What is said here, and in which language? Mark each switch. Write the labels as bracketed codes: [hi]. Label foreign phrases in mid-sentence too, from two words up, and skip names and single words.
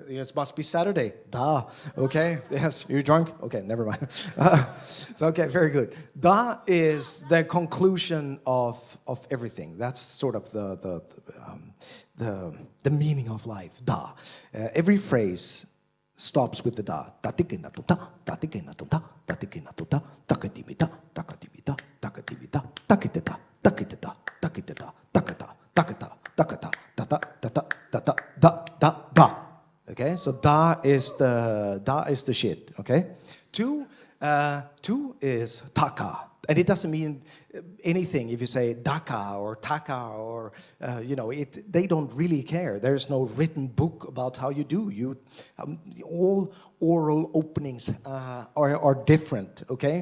[en] It must be Saturday. Da. Okay. Yes. You're drunk. Okay. Never mind. So okay, very good. Da is the conclusion of everything. That's sort of the meaning of life. Da. Every phrase stops with the da. Tatikinatuta, tatikinatuta, tatikinatuta, takatimita, takatimita, takatimita, takiteta, takiteta, takiteta, takata, takata, takata, tata, tata, tata, da, da, da. Okay, so da is the shit. Okay, two is taka. And it doesn't mean anything if you say daka or taka or, they don't really care. There's no written book about how you do. All oral openings are different, okay?